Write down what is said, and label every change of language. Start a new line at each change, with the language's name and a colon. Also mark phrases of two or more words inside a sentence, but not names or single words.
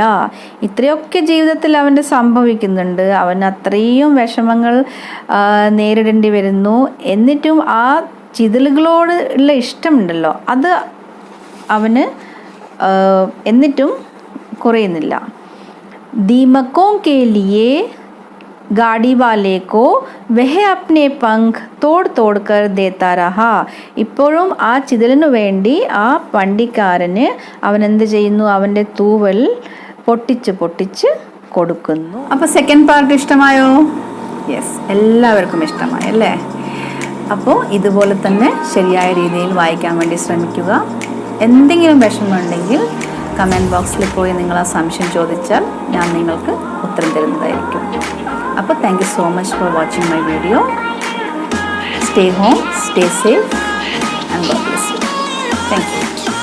Malayalam: ഇത്രയൊക്കെ ജീവിതത്തിൽ അവൻ്റെ സംഭവിക്കുന്നുണ്ട്. അവൻ അത്രയും വിഷമങ്ങൾ നേരിടേണ്ടി വരുന്നു. എന്നിട്ടും ആ ചിതലുകളോട് ഉള്ള ഇഷ്ടമുണ്ടല്ലോ അത് അവന് എന്നിട്ടും കുറയുന്നില്ല.
Hindi: ദീമക്കോं के लिए गाड़ी वाले को वह अपने पंख तोड़ तोड़ कर देता रहा.
Malayalam: ഇപ്പോഴും ആ ചിതലിനു വേണ്ടി ആ വണ്ടിക്കാരന് അവൻ എന്ത് ചെയ്യുന്നു, അവൻ്റെ തൂവൽ പൊട്ടിച്ച് പൊട്ടിച്ച് കൊടുക്കുന്നു. അപ്പോൾ
English: second part
Malayalam: ഇഷ്ടമായോ? യെസ്, എല്ലാവർക്കും ഇഷ്ടമായി അല്ലേ? അപ്പോൾ ഇതുപോലെ തന്നെ ശരിയായ രീതിയിൽ വായിക്കാൻ വേണ്ടി ശ്രമിക്കുക. എന്തെങ്കിലും വിഷമമുണ്ടെങ്കിൽ
English: comment boxil
Malayalam: പോയി നിങ്ങൾ ആ സംശയം ചോദിച്ചാൽ ഞാൻ നിങ്ങൾക്ക് ഉത്തരം തരുന്നതായിരിക്കും.
English: അപ്പോൾ thank you so much for watching my video. stay home, stay safe and God bless you. thank you.